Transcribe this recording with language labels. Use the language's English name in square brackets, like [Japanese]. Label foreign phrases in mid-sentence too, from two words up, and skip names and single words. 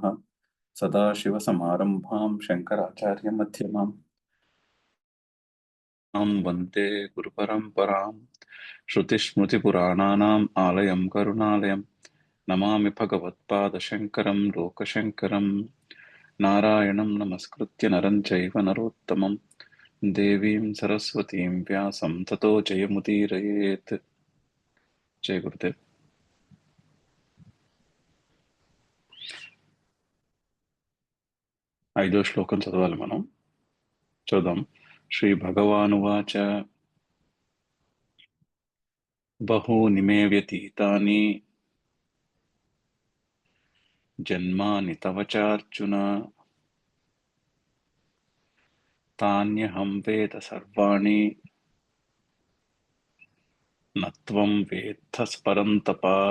[Sanskrit] सदाशिवसमारम्भां शङ्कराचार्यमध्यमाम् वन्दे गुरुपरम्परां श्रुतिस्मृतिपुराणानाम् आलयं करुणालयं नमामि भगवत्पादशङ्करं लोकशङ्करम्। नारायणं नमस्कृत्य नरं चैव नरोत्तमं देवीं सरस्वतीं व्यासं ततो जयमुदीरयेत्। जय गुरुदेव। [Telugu] 5వ శ్లోకం చదవాలి మనం. చూద్దాం. [Sanskrit] శ్రీ భగవానువాచ బహూని మే వ్యతీతాని జన్మాని తవ చార్జున తాన్యహం వేద సర్వాణి నత్వం వేత్థ పరంతప.